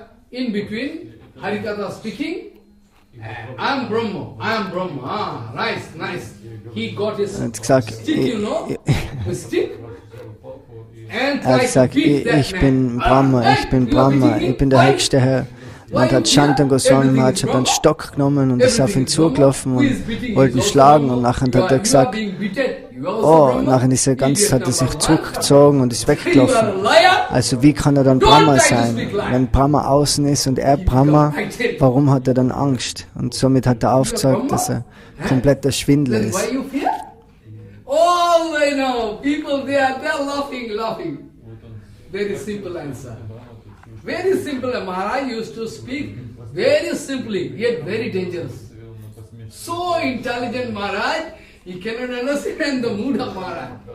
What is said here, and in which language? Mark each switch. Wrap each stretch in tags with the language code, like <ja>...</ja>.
<en>In between, Harikatha speaking, I am Brahma, ah, nice. He got his stick, you know, the stick.</en> <de>Er hat gesagt, ich bin Brahma, ich bin der höchste Herr. Und hat Shantam Goswami Maharaj hat einen Stock genommen und ist auf ihn zugelaufen und wollte ihn schlagen. Und nachher hat er gesagt, oh, nachher ist er hat er sich zurückgezogen und ist weggelaufen. Also wie kann er dann Brahma sein? Wenn Brahma außen ist und er Brahma, warum hat er dann Angst? Und somit hat er aufgezeigt, dass er kompletter Schwindler ist.</de> <en>Oh, I know, people they're laughing. Very simple answer. Very simple. Maharaj used to speak very simply, yet very dangerous. So intelligent Maharaj, he cannot understand the mood of Maharaj.</en>